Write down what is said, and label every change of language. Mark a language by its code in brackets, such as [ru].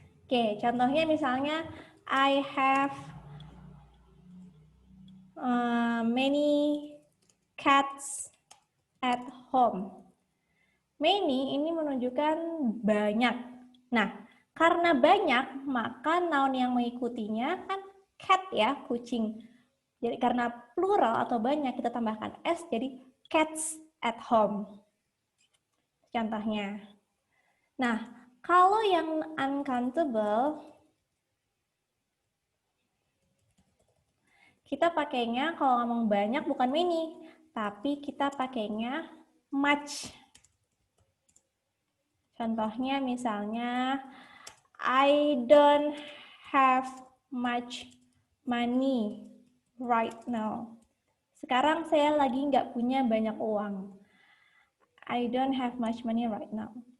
[id] oke, contohnya misalnya, [en] I have many cats at home. [id] Many ini menunjukkan banyak. Nah, karena banyak, maka noun yang mengikutinya kan cat ya, kucing. Jadi karena plural atau banyak, kita tambahkan s, jadi [en] cats at home. [id] Contohnya. Nah, kalau yang uncountable, kita pakainya kalau ngomong banyak bukan many, tapi kita pakainya much. Contohnya misalnya, [en] I don't have much money right now. [id] Sekarang saya lagi nggak punya banyak uang. [en] I don't have much money right now.